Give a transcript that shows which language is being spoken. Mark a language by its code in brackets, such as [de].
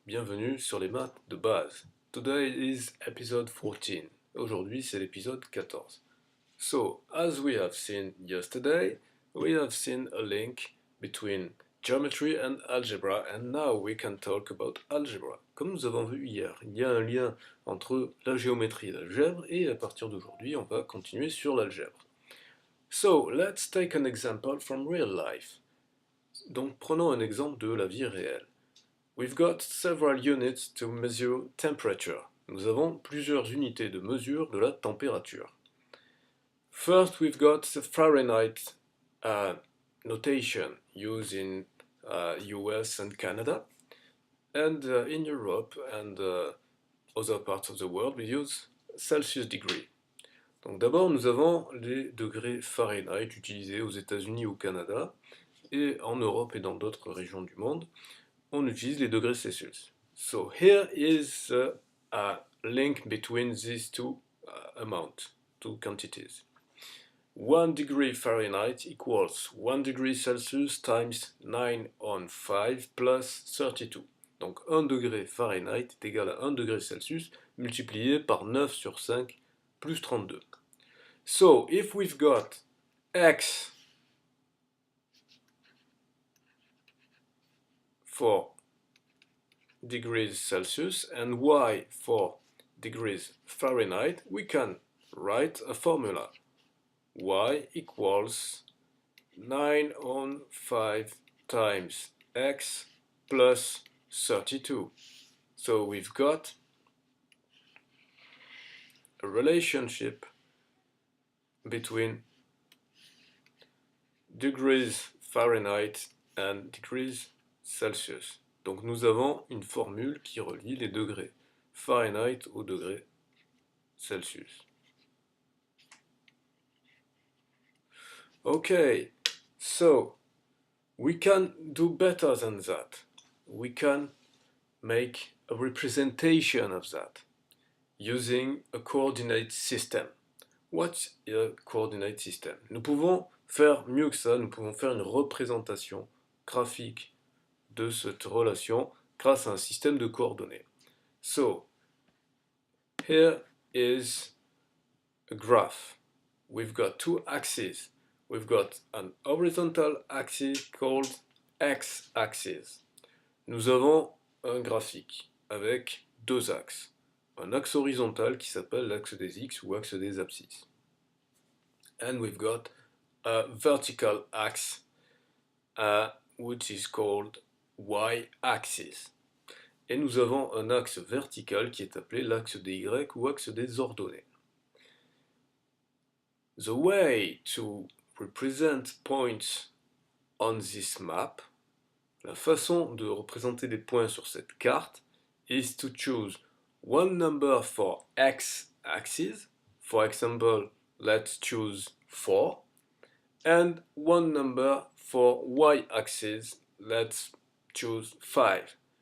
[fr] Bienvenue sur les maths de base. [en] Today is episode 14. [fr] Aujourd'hui c'est l'épisode 14. [en] So, as we have seen yesterday, we have seen a link between geometry and algebra, and now we can talk about algebra. [fr] Comme nous avons vu hier, il y a un lien entre la géométrie et l'algèbre, et à partir d'aujourd'hui, on va continuer sur l'algèbre. [en] So, let's take an example from real life. [fr] Donc, prenons un exemple de la vie réelle. [en] We've got several units to measure temperature. [fr] Nous avons plusieurs unités de mesure de la température. [en] First, we've got the Fahrenheit notation used in US and Canada. And in Europe and other parts of the world, we use Celsius degree. [fr] Donc d'abord, nous avons les degrés Fahrenheit utilisés aux États-Unis et au Canada, et en Europe et dans d'autres régions du monde, on utilise les degrés Celsius. [en] So here is a link between these two two quantities. 1 degree Fahrenheit equals 1 degree Celsius times 9 on 5 plus 32. [fr] Donc 1 degré Fahrenheit est égal à 1 degré Celsius multiplié par 9 sur 5 plus 32. [en] So, if we've got x for degrees Celsius and y for degrees Fahrenheit, we can write a formula. Y equals 9 on 5 times x plus 32. So we've got a relationship between degrees Fahrenheit and degrees Celsius. [fr] Donc nous avons une formule qui relie les degrés Fahrenheit au degré Celsius. [en] Okay, so we can do better than that. We can make a representation of that using a coordinate system. What's a coordinate system? [fr] Nous pouvons faire mieux que ça, nous pouvons faire une représentation graphique de cette relation grâce à un système de coordonnées. [en] So, here is a graph. We've got two axes. We've got an horizontal axis called x-axis. [fr] Nous avons un graphique avec deux axes. Un axe horizontal qui s'appelle l'axe des x ou axe des abscisses. [en] And we've got a vertical axe which is called y-axis. [fr] Et nous avons un axe vertical qui est appelé l'axe des y ou axe des ordonnées. [en] The way to represent points on this map, [fr] la façon de représenter des points sur cette carte, [en] is to choose one number for x-axis, for example, let's choose 4, and one number for y-axis, let's choose 5.